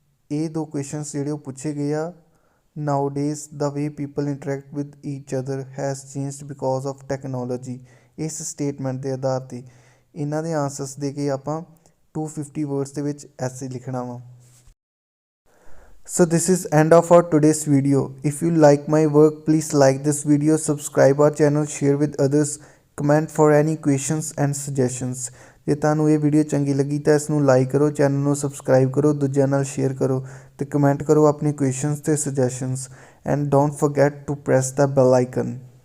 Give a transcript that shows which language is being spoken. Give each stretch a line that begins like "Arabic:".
Punjabi: ਇਹ 2 ਕੁਐਸ਼ਨਸ ਜਿਹੜੇ ਉਹ ਪੁੱਛੇ ਗਏ ਆ।
English: Nowadays the way people interact with each other has changed because of technology.
Punjabi: ਇਸ ਸਟੇਟਮੈਂਟ ਦੇ ਆਧਾਰ 'ਤੇ ਇਹਨਾਂ ਦੇ ਆਨਸਰਸ ਦੇ ਕੇ ਆਪਾਂ 250 ਵਰਡਸ ਦੇ ਵਿੱਚ ਐਸੇ ਲਿਖਣਾ ਵਾ।
English: So this is end of our today's video. If you like my work, please like this video, subscribe our channel, share with others, comment for any questions and suggestions.
Punjabi: ਜੇ ਤੁਹਾਨੂੰ ਇਹ ਵੀਡੀਓ ਚੰਗੀ ਲੱਗੀ ਤਾਂ ਇਸ ਨੂੰ ਲਾਈਕ ਕਰੋ, channel ਨੂੰ ਸਬਸਕ੍ਰਾਈਬ ਕਰੋ, ਦੂਜਿਆਂ ਨਾਲ ਸ਼ੇਅਰ ਕਰੋ ਅਤੇ ਕਮੈਂਟ ਕਰੋ ਆਪਣੇ ਕੁਐਸ਼ਨਸ ਅਤੇ suggestions,
English: And don't forget to press the bell icon.